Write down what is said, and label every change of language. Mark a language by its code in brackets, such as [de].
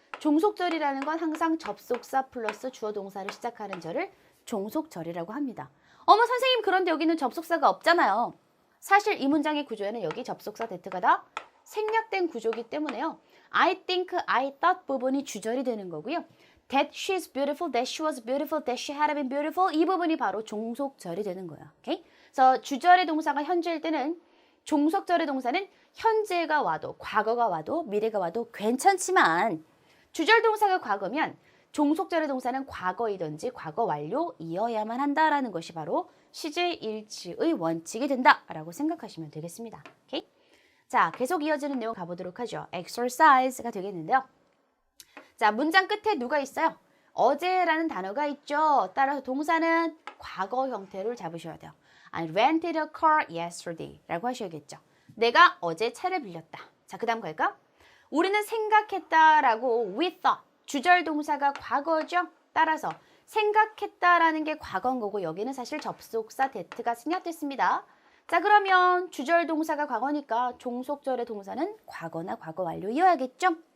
[ko] 종속절이라는 건 항상 접속사 플러스 주어 동사로 시작하는 절을 종속절이라고 합니다. 어머 선생님, 그런데 여기는 접속사가 없잖아요. 사실 이 문장의 구조에는 여기 접속사 that가 다 생략된 구조이기 때문에요. [en] I think, I thought [ko] 부분이 주절이 되는 거고요. [en] That she's beautiful, that she was beautiful, that she had been beautiful [ko] 이 부분이 바로 종속절이 되는 거예요. 오케이? 그래서 주절의 동사가 현재일 때는 종속절의 동사는 현재가 와도 과거가 와도 미래가 와도 괜찮지만 주절 동사가 과거면 종속절의 동사는 과거이든지 과거 완료이어야만 한다라는 것이 바로 시제 일치의 원칙이 된다라고 생각하시면 되겠습니다. 오케이? 자, 계속 이어지는 내용 가보도록 하죠. exercise가 되겠는데요. 자, 문장 끝에 누가 있어요? 어제라는 단어가 있죠. 따라서 동사는 과거 형태를 잡으셔야 돼요. [en] I rented a car yesterday [ko] 라고 하셔야겠죠. 내가 어제 차를 빌렸다. 자, 그 다음 갈까? 우리는 생각했다라고 [en] we thought. [ko] 주절 동사가 과거죠. 따라서 생각했다라는 게 과거인 거고 여기는 사실 접속사 that가 생략됐습니다. 자, 그러면 주절 동사가 과거니까 종속절의 동사는 과거나 과거 완료이어야겠죠.